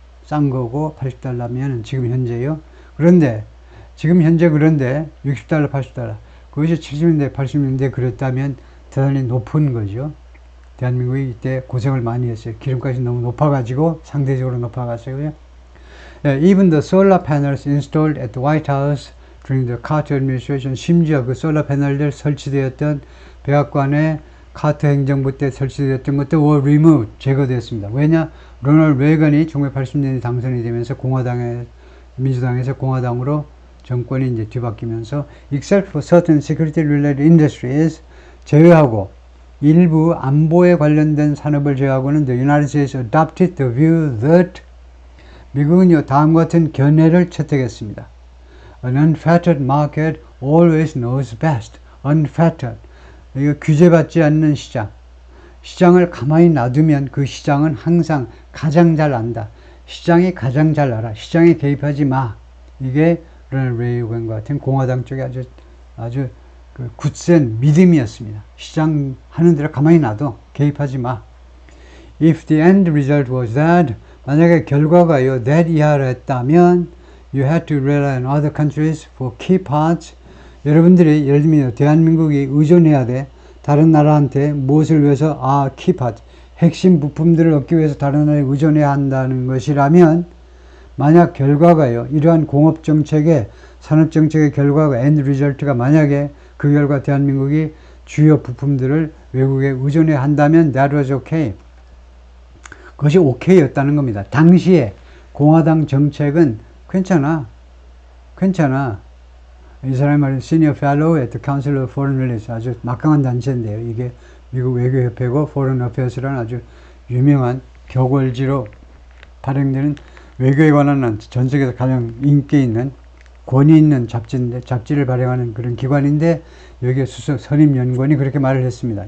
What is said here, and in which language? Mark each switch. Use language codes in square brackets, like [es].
[ko] 싼 거고, 80달러면 지금 현재요. 그런데 지금 현재 60달러 80달러 그것이 70년대 80년대 그랬다면 대단히 높은 거죠. 대한민국이 이때 고생을 많이 했어요. 기름값이 너무 높아가지고 상대적으로 높아갔어요. [en] Even the solar panels installed at the White House during the Carter administration, [ko] 심지어 그 솔라 패널들 설치되었던 백악관의 카터 행정부 때 설치되었던 것도 [en] were removed, [ko] 제거되었습니다. [en] 왜냐? [ko] 로널드 레이건이 1980년에 당선이 되면서 민주당에서 공화당으로 정권이 이제 뒤바뀌면서 [en] except for certain security related industries [ko] 제외하고 일부 안보에 관련된 산업을 제외하고는 [en] the United States adopted the view that [ko] 미국은요 다음과 같은 견해를 채택했습니다. [en] An unfettered market always knows best. Unfettered. [ko] 이거 규제받지 않는 시장. 시장을 가만히 놔두면 그 시장은 항상 가장 잘 안다. 시장이 가장 잘 알아. 시장에 개입하지 마. 이게 로널드 레이건과 같은 공화당 쪽에 아주 그 굳센 믿음이었습니다. 시장 하는 대로 가만히 놔둬. 개입하지 마. [en] If the end result was that, [ko] 만약에 결과가요, [en] that [ko] 이하였다면, [en] you had to rely on other countries for key parts. [ko] 여러분들이 예를 들면 대한민국이 의존해야 돼. 다른 나라한테 무엇을 위해서? [en] key part. [ko] 핵심 부품들을 얻기 위해서 다른 나라에 의존해야 한다는 것이라면, 만약 결과가요, 이러한 공업정책의, 산업정책의 결과가, end result가 만약에 그 결과 대한민국이 주요 부품들을 외국에 의존해야 한다면, [en] that was okay. [ko] 그것이 오케이였다는 겁니다. 당시에 공화당 정책은 괜찮아. 이 사람이 말하는 Senior Fellow at the Council of Foreign Relations, 아주 막강한 단체인데요. 이게 미국 외교협회고 Foreign Affairs라는 아주 유명한 격월지로 발행되는 외교에 관한 전 세계에서 가장 인기 있는 권위 있는 잡지인데, 잡지를 발행하는 그런 기관인데, 여기에 수석 선임연구원이 그렇게 말을 했습니다.